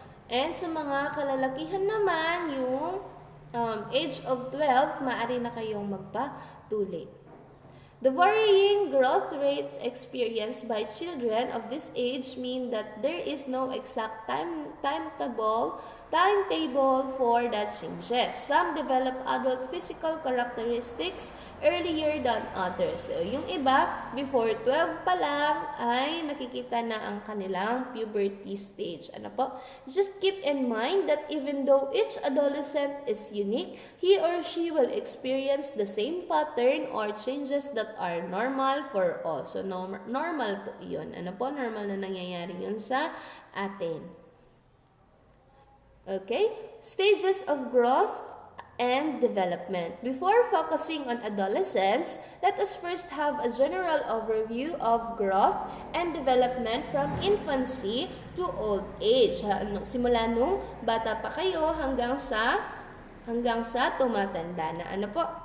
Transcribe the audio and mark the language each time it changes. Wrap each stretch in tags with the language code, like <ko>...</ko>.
<tl>And sa mga kalalakihan naman, yung age of 12, maaari na kayong magpatuloy.</tl> <en>The varying growth rates experienced by children of this age mean that there is no exact timetable for the changes. Some develop adult physical characteristics earlier than others.</en> <tl>So, yung iba, before 12 pa lang, ay nakikita na ang kanilang puberty stage. Ano po?</tl> <en>Just keep in mind that even though each adolescent is unique, he or she will experience the same pattern or changes that are normal for all.</en> <tl>So, normal po yun. Ano po? Normal na nangyayari yun sa atin.</tl> <en>Okay? Stages of growth and development. Before focusing on adolescence, let us first have a general overview of growth and development from infancy to old age.</en> <tl>Simula nung bata pa kayo hanggang sa tumatanda na. Ano po?</tl>